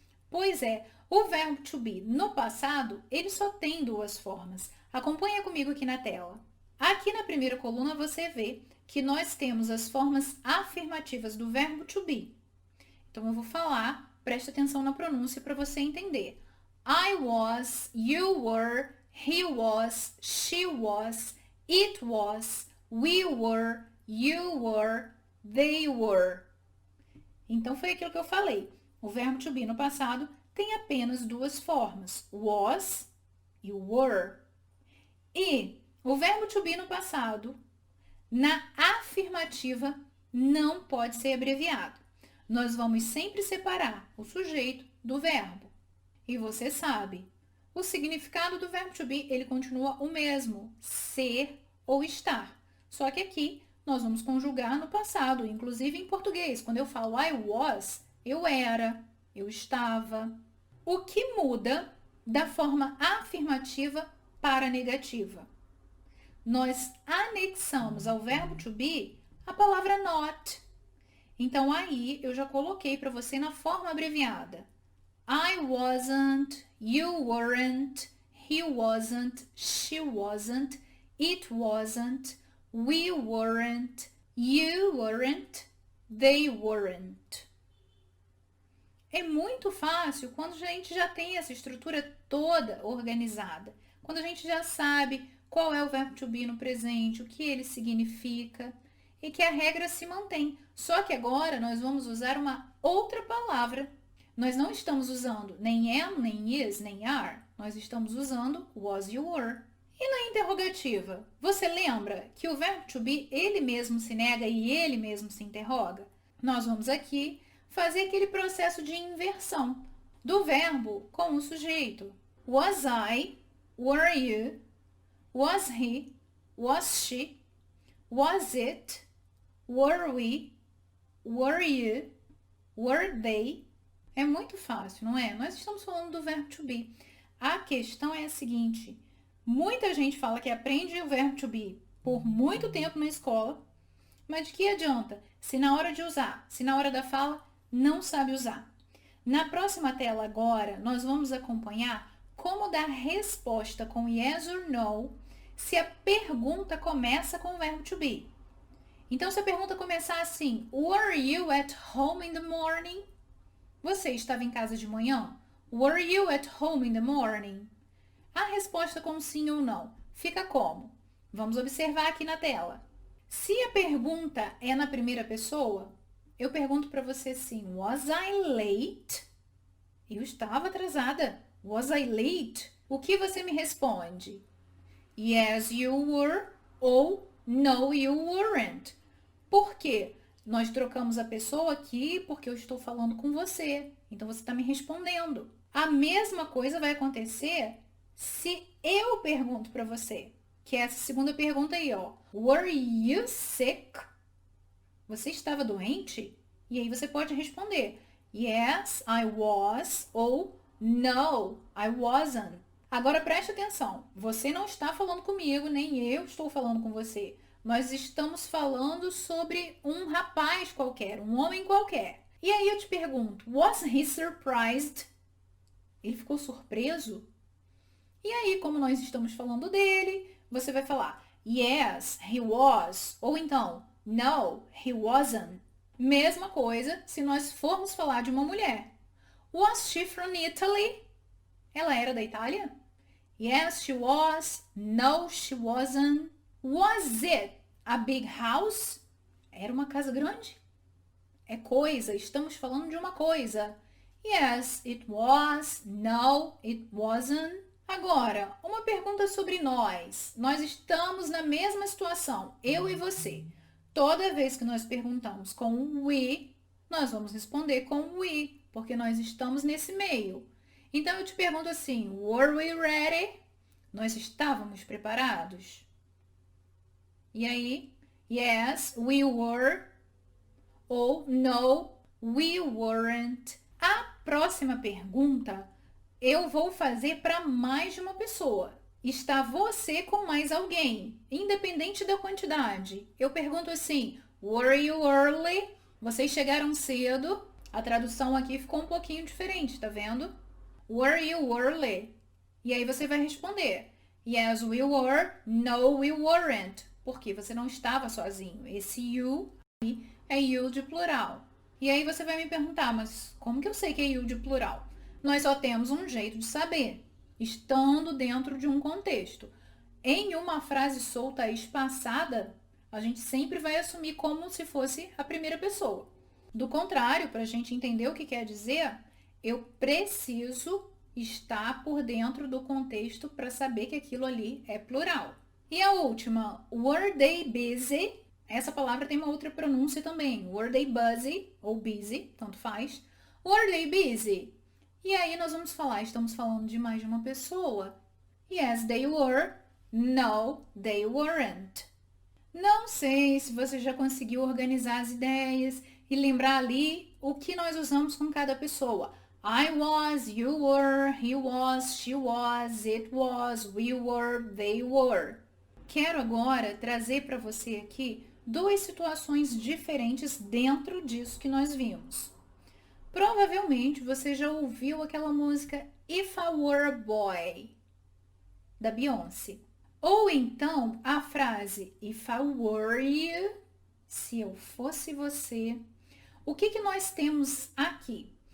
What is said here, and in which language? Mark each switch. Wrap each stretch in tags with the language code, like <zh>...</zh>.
<pt>Pois é, o verbo to be no passado, ele só tem 2 formas. Acompanha comigo aqui na tela. Aqui na primeira coluna você vê que nós temos as formas afirmativas do verbo to be. Então, eu vou falar, preste atenção na pronúncia para você entender.</pt> <en>I was, you were, he was, she was, it was, we were, you were, they were.</en> <pt>Então, foi aquilo que eu falei. O verbo to be no passado tem apenas 2 formas, was e were. E o verbo to be no passado, na afirmativa, não pode ser abreviado. Nós vamos sempre separar o sujeito do verbo. E você sabe, o significado do verbo to be, ele continua o mesmo, ser ou estar. Só que aqui nós vamos conjugar no passado, inclusive em português. Quando eu falo</pt> <en>I was,</en> <pt>eu era, eu estava. O que muda da forma afirmativa para a negativa? Nós anexamos ao verbo to be a palavra not. Então, aí eu já coloquei para você na forma abreviada.</pt> <en>I wasn't, you weren't, he wasn't, she wasn't, it wasn't, we weren't, you weren't, they weren't.</en> <pt>É muito fácil quando a gente já tem essa estrutura toda organizada. Quando a gente já sabe qual é o verbo to be no presente, o que ele significa e que a regra se mantém. Só que agora nós vamos usar uma outra palavra. Nós não estamos usando nem am, nem is, nem are. Nós estamos usando</pt> <en>was, you were.</en> <pt>E na interrogativa, você lembra que o verbo to be, ele mesmo se nega e ele mesmo se interroga? Nós vamos aqui fazer aquele processo de inversão do verbo com o sujeito.</pt> <en>Was I, were you, was he, was she, was it, were we, were you, were they.</en> <pt>É muito fácil, não é? Nós estamos falando do verbo to be. A questão é a seguinte: muita gente fala que aprende o verbo to be por muito tempo na escola, mas de que adianta se na hora de usar, se na hora da fala, não sabe usar? Na próxima tela agora, nós vamos acompanhar como dar resposta com yes or no se a pergunta começa com o verbo to be. Então, se a pergunta começar assim,</pt> <en>were you at home in the morning?</en> <pt>Você estava em casa de manhã?</pt> <en>Were you at home in the morning?</en> <pt>A resposta com sim ou não fica como? Vamos observar aqui na tela. Se a pergunta é na primeira pessoa, eu pergunto para você assim,</pt> <en>was I late?</en> <pt>Eu estava atrasada.</pt> <en>Was I late?</en> <pt>O que você me responde?</pt> <en>Yes, you were ou no, you weren't.</en> <pt>Por quê? Nós trocamos a pessoa aqui porque eu estou falando com você. Então, você está me respondendo. A mesma coisa vai acontecer se eu pergunto para você, que é essa segunda pergunta aí, ó.</pt> <en>Were you sick?</en> <pt>Você estava doente? E aí você pode responder,</pt> <en>yes, I was,</en> <pt>ou</pt> <en>no, I wasn't.</en> <pt>Agora preste atenção, você não está falando comigo, nem eu estou falando com você. Nós estamos falando sobre um rapaz qualquer, um homem qualquer. E aí eu te pergunto,</pt> <en>was he surprised?</en> <pt>Ele ficou surpreso? E aí, como nós estamos falando dele, você vai falar,</pt> <en>yes, he was.</en> <pt>Ou então,</pt> <en>no, he wasn't.</en> <pt>Mesma coisa se nós formos falar de uma mulher.</pt> <en>Was she from Italy?</en> <pt>Ela era da Itália?</pt> <en>Yes, she was. No, she wasn't. Was it a big house?</en> <pt>Era uma casa grande? É coisa, estamos falando de uma coisa.</pt> <en>Yes, it was. No, it wasn't.</en> <pt>Agora, uma pergunta sobre nós. Nós estamos na mesma situação, eu e você. Toda vez que nós perguntamos com we, nós vamos responder com we, porque nós estamos nesse meio. Então, eu te pergunto assim,</pt> <en>were we ready?</en> <pt>Nós estávamos preparados?</pt> <en>E aí, yes, we were, ou no, we weren't.</en> <pt>A próxima pergunta eu vou fazer para mais de uma pessoa. Está você com mais alguém, independente da quantidade. Eu pergunto assim,</pt> <en>were you early?</en> <pt>Vocês chegaram cedo? A tradução aqui ficou um pouquinho diferente, tá vendo?</pt> <en>Were you early?</en> <pt>E aí você vai responder,</pt> <en>yes, we were, no, we weren't.</en> <pt>Porque você não estava sozinho. Esse you aí é you de plural. E aí você vai me perguntar, mas como que eu sei que é you de plural? Nós só temos um jeito de saber, estando dentro de um contexto. Em uma frase solta espaçada, a gente sempre vai assumir como se fosse a primeira pessoa. Do contrário, para a gente entender o que quer dizer, eu preciso estar por dentro do contexto para saber que aquilo ali é plural. E a última,</pt> <en>were they busy?</en> <pt>Essa palavra tem uma outra pronúncia também.</pt> <en>Were they busy</en> <pt>ou busy, tanto faz.</pt> <en>Were they busy?</en> <pt>E aí nós vamos falar, estamos falando de mais de uma pessoa.</pt> <en>Yes, they were. No, they weren't.</en> <pt>Não sei se você já conseguiu organizar as ideias e lembrar ali o que nós usamos com cada pessoa.</pt> <en>I was, you were, he was, she was, it was, we were, they were.</en> <pt>Quero agora trazer para você aqui duas situações diferentes dentro disso que nós vimos. Provavelmente você já ouviu aquela música If I Were a Boy, da Beyoncé. Ou então a frase</pt> <en>If I Were You,</en> <pt>se eu fosse você. O que nós temos aqui?</pt>